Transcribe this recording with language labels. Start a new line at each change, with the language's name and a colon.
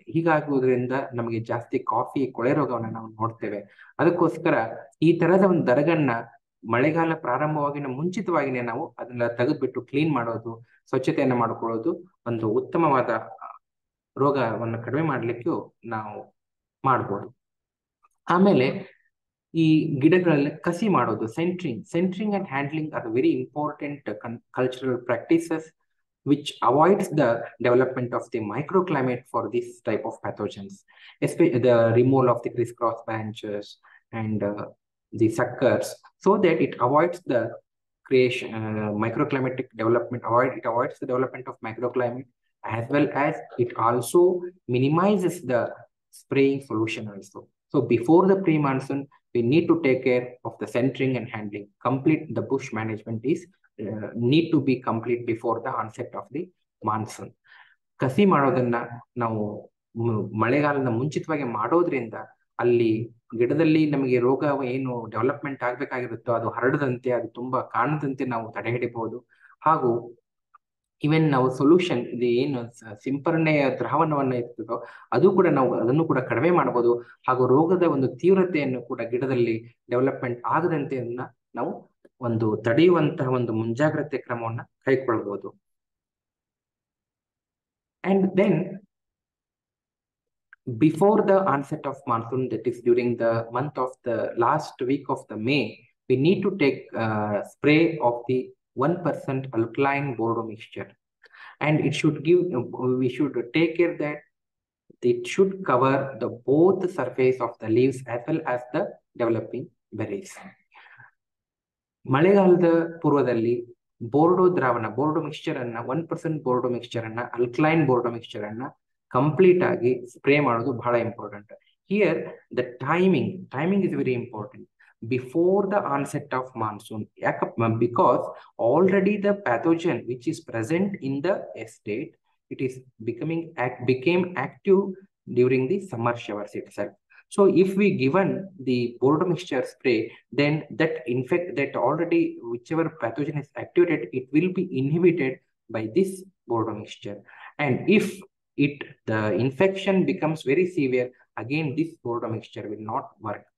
Kannada: ಹೀಗಾಗುವುದರಿಂದ ನಮಗೆ ಜಾಸ್ತಿ ಕಾಫಿ ಕೊಳೆ ರೋಗವನ್ನು ನಾವು ನೋಡ್ತೇವೆ. ಅದಕ್ಕೋಸ್ಕರ ಈ ತರಹದ ಒಂದು ದರಗನ್ನ ಮಳೆಗಾಲ ಪ್ರಾರಂಭವಾಗಿನ ಮುಂಚಿತವಾಗಿನೇ ನಾವು ಅದನ್ನ ತೆಗೆದ್ಬಿಟ್ಟು ಕ್ಲೀನ್ ಮಾಡೋದು, ಸ್ವಚ್ಛತೆಯನ್ನ ಮಾಡ್ಕೊಳ್ಳೋದು ಒಂದು ಉತ್ತಮವಾದ ರೋಗವನ್ನು ಕಡಿಮೆ ಮಾಡ್ಲಿಕ್ಕೂ ನಾವು ಮಾಡ್ಬೋದು. ಆಮೇಲೆ ಈ ಗಿಡಗಳಲ್ಲಿ ಕಸಿ ಮಾಡೋದು,
English: Centring and handling are very important cultural practices which avoids the development of the microclimate for this type of pathogens, especially the removal of the crisscross branches and the suckers, so that it avoids the creation microclimatic development. It avoids the development of microclimate, as well as it also minimizes the spraying solution also. So before the pre-monsoon, we need to take care of the centering and handling. Complete the bush management is need to be complete before the onset of the monsoon.
Kannada: ಕಸಿ ಮಾಡೋದನ್ನ ನಾವು ಮಳೆಗಾಲದ ಮುಂಚಿತವಾಗಿ ಮಾಡೋದ್ರಿಂದ ಅಲ್ಲಿ ಗಿಡದಲ್ಲಿ ನಮಗೆ ರೋಗ ಏನು ಡೆವಲಪ್ಮೆಂಟ್ ಆಗ್ಬೇಕಾಗಿರುತ್ತೋ ಅದು ಹರಡದಂತೆ, ಅದು ತುಂಬಾ ಕಾಣದಂತೆ ನಾವು ತಡೆ ಹಿಡಿಬಹುದು. ಹಾಗೂ ಇವನ್ ನಾವು ಸೊಲ್ಯೂಷನ್ ಇದು ಏನು ಸಿಂಪರಣೆಯ ದ್ರಾವಣವನ್ನ ಇರ್ತದೋ ಅದನ್ನು ಕೂಡ ಕಡಿಮೆ ಮಾಡಬಹುದು. ಹಾಗೂ ರೋಗದ ಒಂದು ತೀವ್ರತೆಯನ್ನು ಕೂಡ ಗಿಡದಲ್ಲಿ ಡೆವಲಪ್ಮೆಂಟ್ ಆಗದಂತೆ ನಾವು ಒಂದು ತಡೆಯುವಂತಹ ಒಂದು ಮುಂಜಾಗ್ರತೆ ಕ್ರಮವನ್ನ ಕೈಗೊಳ್ಳಬಹುದು.
English: And then before the onset of monsoon, that is during the month of the last week of the May, we need to take spray of the 1% alkaline Bordeaux mixture, and we should take care that it should cover the both surface of the leaves as well as the developing berries.
Kannada: ಮಳೆಗಾಲದ ಪೂರ್ವದಲ್ಲಿ Bordeaux mixture ಅನ್ನ 1% Bordeaux mixture ಅನ್ನ alkaline Bordeaux mixture ಅನ್ನ complete ಆಗಿ spray ಮಾಡೋದು ಬಹಳ important.
English: Here the timing is very important before the onset of monsoon. Because already the pathogen which is present in the estate, it is became active during the summer showers itself. So if we given the Bordeaux mixture spray, then that already whichever pathogen is activated, it will be inhibited by this Bordeaux mixture. And if the infection becomes very severe, again this Bordeaux mixture will not work.